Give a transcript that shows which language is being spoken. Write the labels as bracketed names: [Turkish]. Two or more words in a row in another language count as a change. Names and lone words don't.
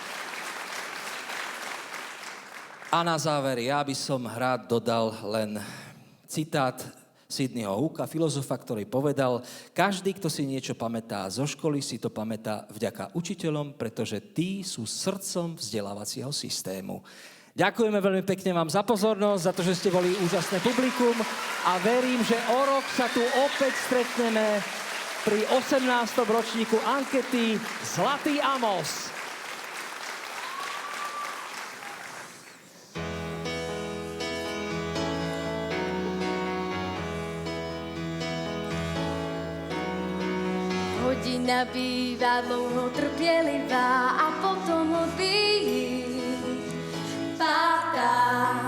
[Slovak] A na záver, ja by som rád dodal len citát Sidneyho Hooka, filozofa, ktorý povedal: každý, kto si niečo pamätá zo školy, si to pamätá vďaka učiteľom, pretože tí sú srdcom vzdelávacieho systému. Ďakujeme veľmi pekne vám za pozornosť, za to, že ste boli úžasné publikum a verím, že o rok sa tu opäť stretneme pri 18. ročníku ankety Zlatý Amos. [Czech] Hodina býva dlouho trpělivá a potom odbíjí pátá.